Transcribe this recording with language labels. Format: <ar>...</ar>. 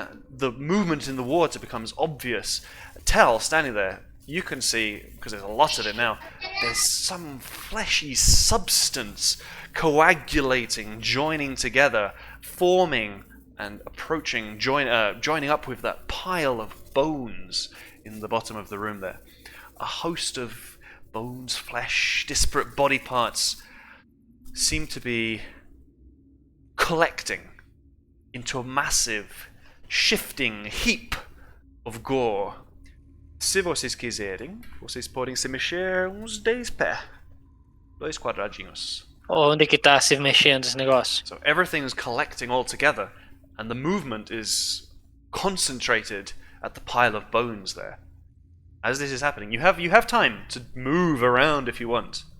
<en>The movement in the water becomes obvious. Tell, standing there, you can see, because there's a lot of it now, there's some fleshy substance coagulating, joining together, forming and approaching, joining up with that pile of bones in the bottom of the room there. A host of bones, flesh, disparate body parts seem to be collecting into a massive, shifting heap of gore.</en> <pt>Se vocês quiserem, vocês podem se mexer uns 10 pés. 2 quadradinhos. Onde que tá se mexendo esse negócio?</pt> <en>So everything's collecting all together, and the movement is concentrated at the pile of bones there. As this is happening, you have time to move around if you want.</en>